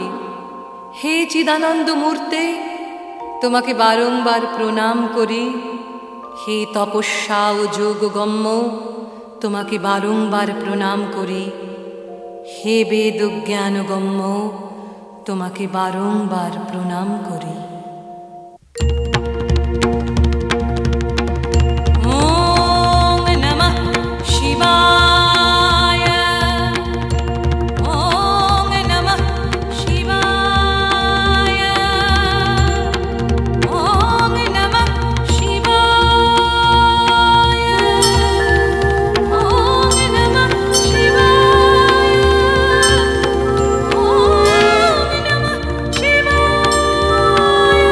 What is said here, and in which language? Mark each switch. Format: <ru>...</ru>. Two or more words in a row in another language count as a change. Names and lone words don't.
<bn>হে চিদানন্দ মূর্তে, তোমাকে বারংবার প্রণাম করি। হে তপস্যা ও যোগগম্য, তোমাকে বারংবার প্রণাম করি। হে বেদ জ্ঞানগম্য, তোমাকে বারংবার প্রণাম করি।</bn> <sa>ॐ नमः शिवाय ॐ नमः शिवाय ॐ नमः शिवाय ॐ नमः शिवाय ॐ नमः शिवाय</sa>